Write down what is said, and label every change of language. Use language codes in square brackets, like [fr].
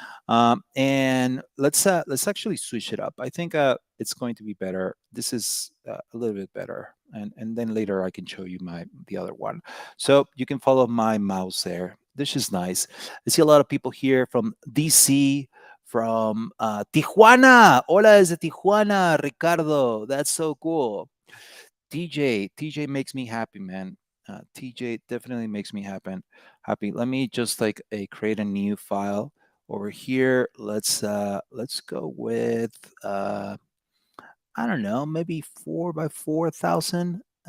[en] And let's actually switch it up. I think it's going to be better. This is a little bit better, and then later I can show you the other one. So you can follow my mouse there. This is nice. I see a lot of people here from DC, from Tijuana. [es] Hola desde Tijuana, Ricardo. [en] That's so cool. TJ makes me happy, man. TJ definitely makes me happy. Let me just like create a new file over here. Let's go with I don't know, maybe 4 by 4,000.